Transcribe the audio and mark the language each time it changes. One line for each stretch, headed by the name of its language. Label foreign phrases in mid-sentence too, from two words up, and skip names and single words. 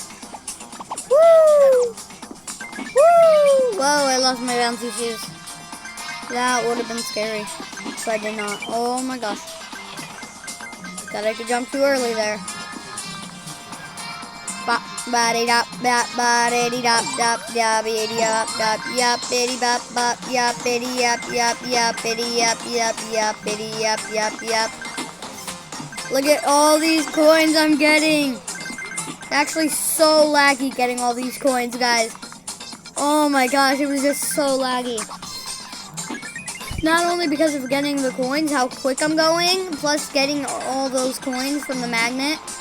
English: Woo! Woo! Whoa, I lost my bouncy shoes. That would have been scary if I did not. Oh, my gosh. Thought I could jump too early there. Bop, body dop, bop, body dop, dop, yappity dop, dop, yappity bop, bop, yappity yap, yap, yappity yap, yap, yappity yap, yap, yap. Look at all these coins I'm getting. It's actually so laggy getting all these coins, guys. Oh my gosh, it was just so laggy. Not only because of getting the coins, how quick I'm going, plus getting all those coins from the magnet.